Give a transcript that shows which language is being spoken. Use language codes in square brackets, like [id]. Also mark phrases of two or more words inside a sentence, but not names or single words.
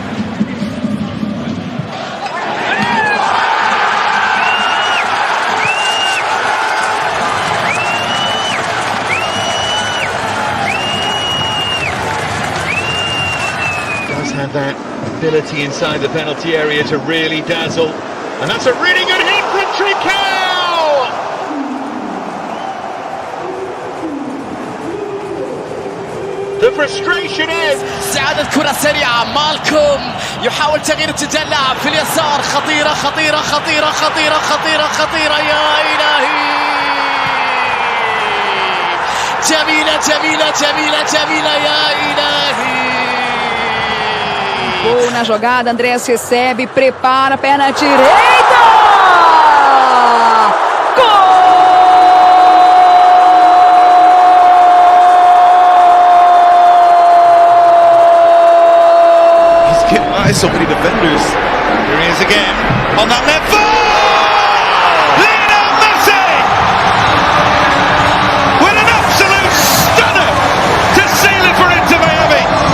[en] Does have that ability inside the penalty area to really dazzle, and that's a really good hit from Trincao! The frustration is [ar] استعادة كرة سريعة. مالكوم يحاول تغيير اتجاه اللاعب في اليسار. خطيرة خطيرة خطيرة خطيرة خطيرة خطيرة يا إلهي. جميلة جميلة جميلة جميلة يا إلهي. [pt] Gol na jogada, Andrés recebe, prepara, perna direita! Gol! [en] He's getting by so many defenders. Here he is again on that left foot. Lionel Messi with an absolute stunner to seal it for Inter Miami.